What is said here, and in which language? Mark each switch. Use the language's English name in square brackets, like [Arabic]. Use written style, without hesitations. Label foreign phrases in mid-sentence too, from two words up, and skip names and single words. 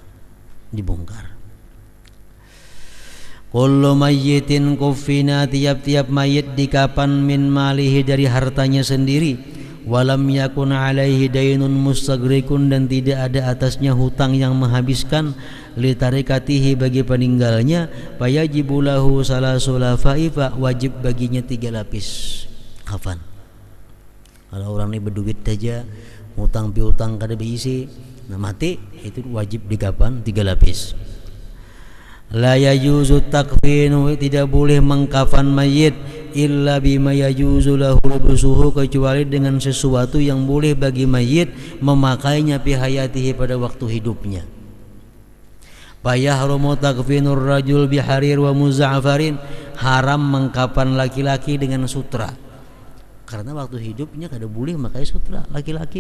[Arabic] كل ميت كفن, [Indonesian] tiap-tiap mayit dikapan [Arabic] من ماله, [Indonesian] dari hartanya sendiri, [Arabic] ولم يكن عليه دين مستغرق, [Indonesian] dan tidak ada atasnya hutang yang menghabiskan, [Arabic] لتركته, [Indonesian] bagi peninggalnya, [Arabic] فيجب له ثلاث لفائف, [Indonesian] wajib baginya 3 lapis kafan. [Banjar] Kalau orang ini berduit saja, hutang piutang kada diisi, nah mati itu wajib dikafan 3 lapis. [Arabic] لا يجوز تكفين, [Indonesian] tidak boleh mengkafan mayit [Arabic] إلا بما يجوز له لبسه, [Indonesian] kecuali dengan sesuatu yang boleh bagi mayit memakainya [Arabic] في حياته, [Indonesian] pada waktu hidupnya. [Arabic] فيحرم تكفين الرجل بحرير ومزعفر, [Indonesian] haram mengkafan laki-laki dengan sutra, karena waktu hidupnya kada boleh memakai sutra laki-laki.